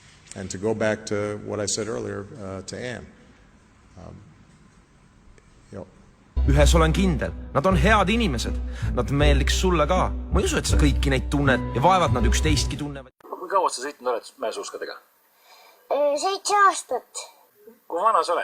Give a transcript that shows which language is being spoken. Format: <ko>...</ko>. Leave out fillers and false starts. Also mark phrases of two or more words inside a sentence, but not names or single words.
<en>And to go back to what I said earlier to Ann,</en> <et>Ühes olen kindel, nad on head inimesed. Nad meeldiks sulle ka. Ma ei usu, et sa kõiki neid tunned ja vaevad nad üksteistki tunnevad. Kui kaua sa sõitnud oled mäesuuskadega? 7 aastat. Kui vana sa oled?</et>